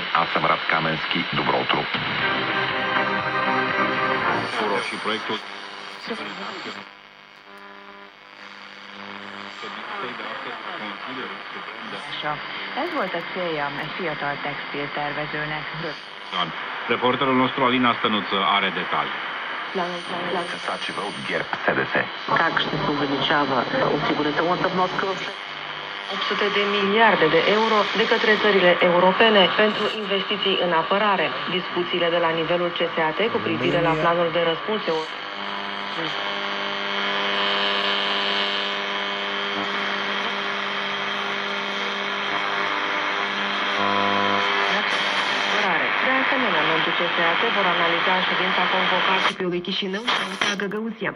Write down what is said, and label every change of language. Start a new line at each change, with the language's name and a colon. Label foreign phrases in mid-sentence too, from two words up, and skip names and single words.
Bulgarian: Аз съм Рад Каменски. Добро утро.
Russian: Хороший проект.
Hungarian: Ez volt a célja egy fiatal textiltervezőnek.
Romanian: Reporterul nostru Alina Stănuță are detalii.
Bulgarian: Сачева от ГЕРБ СДС. Как ще се увеличава осигурителната вноска в
Romanian: 800 de miliarde de euro de către țările europene pentru investiții în apărare. Discuțiile de la nivelul CSAT cu privire la planul de răspuns De asemenea, membrii CSAT vor analiza ședința convocată municipiului Chișinău și a Găgăuzia.